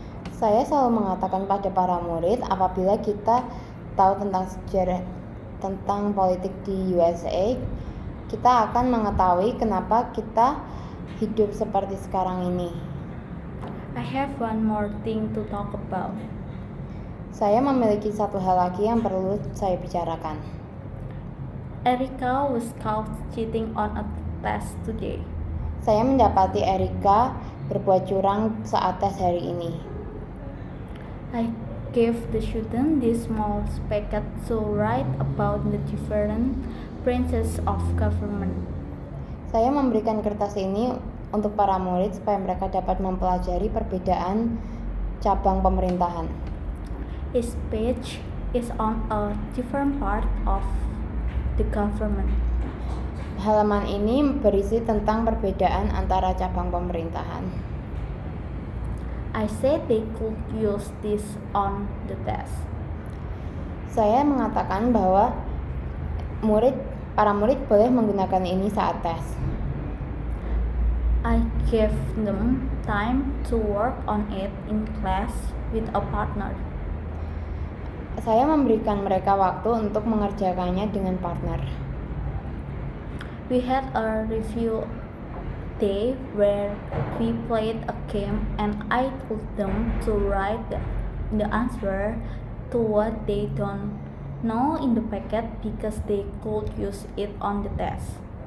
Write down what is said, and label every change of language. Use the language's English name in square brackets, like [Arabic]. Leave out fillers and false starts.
[Indonesian] Saya selalu mengatakan pada para murid, apabila kita tahu tentang sejarah tentang politik di USA, kita akan mengetahui kenapa kita hidup seperti sekarang ini. [English] I have one more thing to talk about. [Indonesian] Saya memiliki satu hal lagi yang perlu saya bicarakan. [English] Erika was caught cheating on a test today. [Indonesian] Saya mendapati Erika berbuat curang saat tes hari ini. [English] I gave the student this small packet to write about the different branches of government. [Indonesian] Saya memberikan kertas ini untuk para murid supaya mereka dapat mempelajari perbedaan cabang pemerintahan. [English] Each page is on a different part of the government. [Indonesian] Halaman ini berisi tentang perbedaan antara cabang pemerintahan. [English] I said they could use this on the test. [Indonesian] Saya mengatakan bahwa para murid boleh menggunakan ini saat tes. [English] I gave them time to work on it in class with a partner. [Indonesian] Saya memberikan mereka waktu untuk mengerjakannya dengan partner. [English] We had a review day where we played a game and I told them to write the answer to what they don't know in the packet because they could use it on the test.